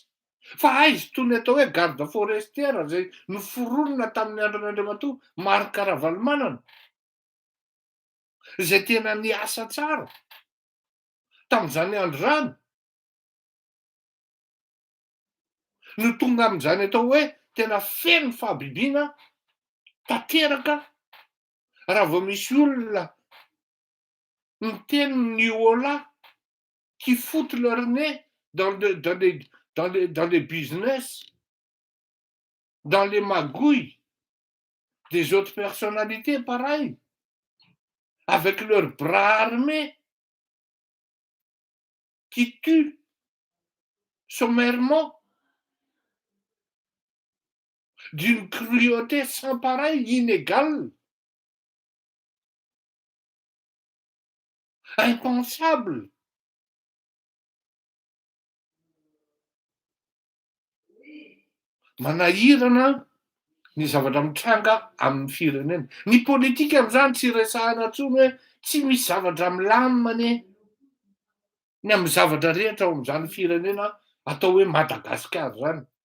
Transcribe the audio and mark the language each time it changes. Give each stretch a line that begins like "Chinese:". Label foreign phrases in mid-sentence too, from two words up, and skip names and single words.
Malagasy: Fa aizy toy ny atao hoe
French: garde forestière
Malagasy: zay noforonina tamin'ny andron'Andriamatoa Marc Ravalomanana, zay tena niasa tsara tam'izany andro zany, no tonga am'izany atao hoe tena feno fahabibiana tanteraka. Raha vao misy olona miteny ny holà
French: qui foutent leur nez dans les business, dans les magouilles des autres personnalités pareilles, avec leurs bras armés, qui tuent sommairement, d'une cruauté sans pareil, inégale, impensable.
Malagasy: Manahirana ny zavatra mitranga amin'ny firenena. Ny politika am'zany tsy resahana intsony hoe Tsy misy zavatra milamina ny amin'ny zavatra rehetra ao amin'izany firenena atao hoe Madagasikara zany.